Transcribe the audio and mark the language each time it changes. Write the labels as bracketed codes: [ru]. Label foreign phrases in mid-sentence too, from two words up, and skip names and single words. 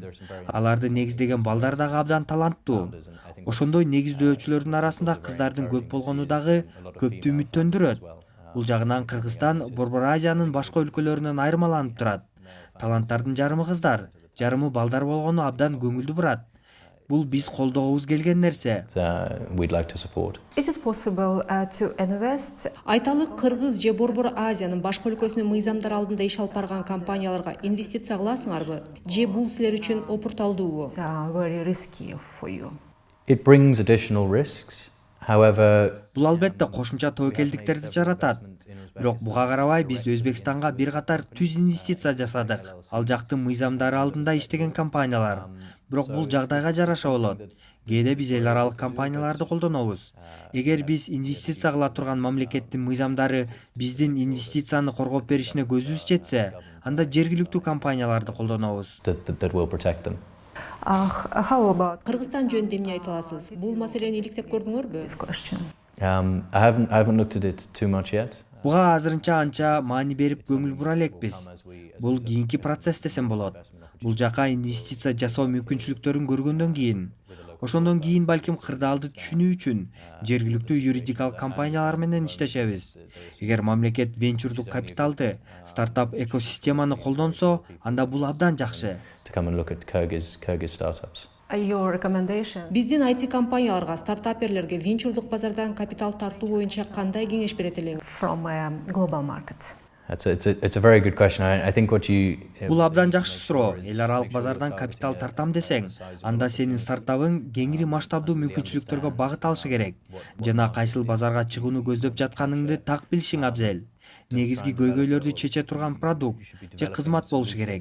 [ky] Аларды негиздеген балдар дагы абдан таланттуу. Ошондой негиздөөчүлөрдүн арасында кыздардын көп болгону дагы көптү үмүттөндүрөт. Бул жагынан Кыргызстан Борбор Азиянын башка өлкөлөрүнөн айырмаланып турат. Таланттардын жарымы кыздар, жарымы балдар болгону абдан көңүлдүү бурат. Бул биз колдогубуз келген нерсе. [en] We'd like to support. Is it possible to invest? [ky] Айталык, Кыргыз же Борбор Азиянын башка өлкөсүнө мыйзамдар алдында иш алып барган компанияларга инвестиция кыласыңарбы? Же бул силер үчүн опурталдуубу? [en] It's very risky for you. It brings additional risks. However, [ky] Бул албетте кошумча тобокелдиктерди жаратат. Бирок буга карабай биз Өзбекстанга бир катар түз инвестиция жасадык. Ал жактын мыйзамдары алдында иштеген компаниялар. Бирок бул жагдайга жараша болот. Кээде биз эл аралык компанияларды колдонобуз. Эгер биз инвестиция кыла турган мамлекеттин мыйзамдары биздин инвестицияны коргоп беришине көзүбүз жетсе, анда жергиликтүү компанияларды колдонобуз. [en] that will protect them. How about [ky] Кыргызстан жөнүндө эмне айта аласыз? Бул маселени иликтеп көрдүңөрбү? [en] this question? I haven't looked at it too much yet. [ky] Буга азырынча анча маани берип көңүл бура элекпиз. Бул кийинки процесс десем болот. Бул жака инвестиция жасоо мүмкүнчүлүктөрүн көргөндөн кийин, ошондон кийин балким кырдаалды түшүнүү үчүн жергиликтүү юридикалык компаниялар менен иштешебиз. Эгер мамлекет венчурдук капиталды, стартап экосистеманы колдонсо, анда бул абдан жакшы. [en] To come and look at Kyrgyz startups. Your recommendations? [ky] Биздин IT компанияларга, стартаперлерге венчурдук базардан капитал тартуу боюнча кандай кеңеш берет элеңиз? [en] From global market. It's a very good question. I think what you [ky] Бул абдан жакшы суроо. Эл аралык базардан капитал тартам десең, анда сенин стартабың кеңири масштабдуу мүмкүнчүлүктөргө багыт алышы керек. Жана кайсыл базарга чыгууну көздөп жатканыңды так билишиң абзел. Негизги көйгөйлөрдү чече турган продукт же кызмат болушу керек.